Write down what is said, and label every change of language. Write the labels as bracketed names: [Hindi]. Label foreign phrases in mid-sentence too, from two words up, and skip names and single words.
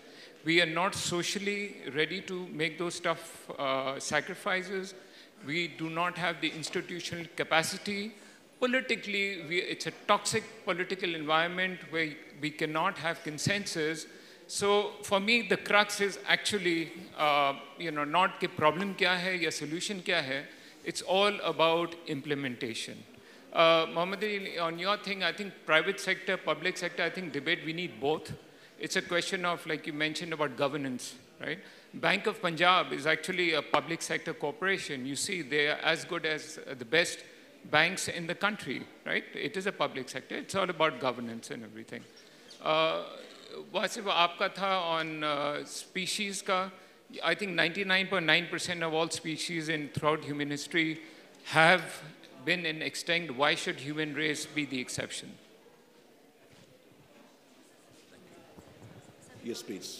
[English] We are not socially ready to make those tough sacrifices. We do not have the institutional capacity. Politically, it's a toxic political environment where we cannot have consensus. So for me, the crux is actually, not the problem [Urdu] کیا ہے یا [English] solution [Urdu] کیا ہے. [English] It's all about implementation. Mohammed Ali, on your thing, I think private sector, public sector, I think debate, we need both. It's a question of, like you mentioned about governance, right? Bank of Punjab is actually a public sector corporation. You see, they are as good as the best banks in the country, right? It is a public sector. It's all about governance and everything. [Urdu] Wasif, آپ کا تھا [English] on species [Urdu] का. [English] I think 99.9% of all species throughout human history have been extinct. Why should human race be the exception? Yes, please.